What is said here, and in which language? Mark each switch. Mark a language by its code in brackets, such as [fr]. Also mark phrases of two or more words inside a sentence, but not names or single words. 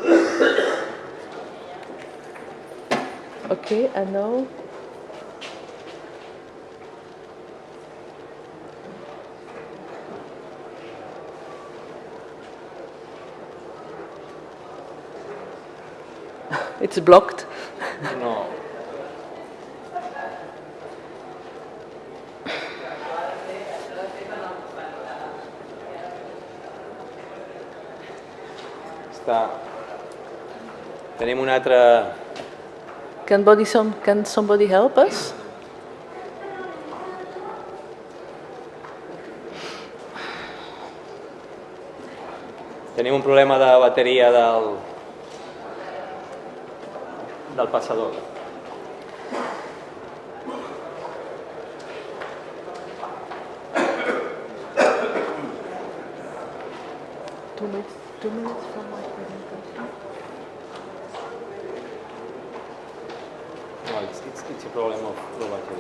[en] Okay, and now? It's blocked. [ca] No. Tenim un altre... [en] Can somebody help us? [ca] Tenim un problema de bateria del passador. [en] Two minutes from my presentation. No, it's a problem of the battery.